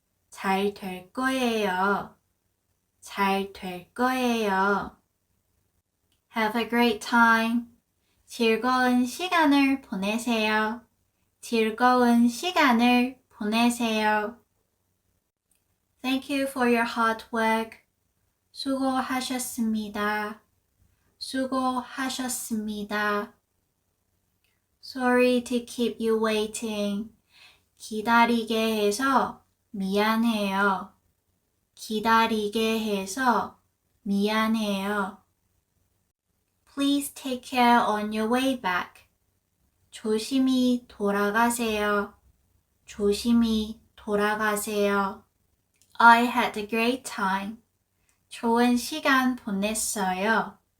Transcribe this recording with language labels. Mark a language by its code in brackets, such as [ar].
[ko] 잘 될 거예요. 잘 될 거예요. [en] Have a great time. [ko] 즐거운 시간을 보내세요. 즐거운 시간을 보내세요. [en] Thank you for your hard work. [ko] 수고하셨습니다. 수고하셨습니다. [en] Sorry to keep you waiting. [ko] 기다리게 해서 미안해요. 기다리게 해서 미안해요. [en] Please take care on your way back. [ko] 조심히 돌아가세요. 조심히 돌아가세요. [en] I had a great time. [ko] 좋은 시간 보냈어요.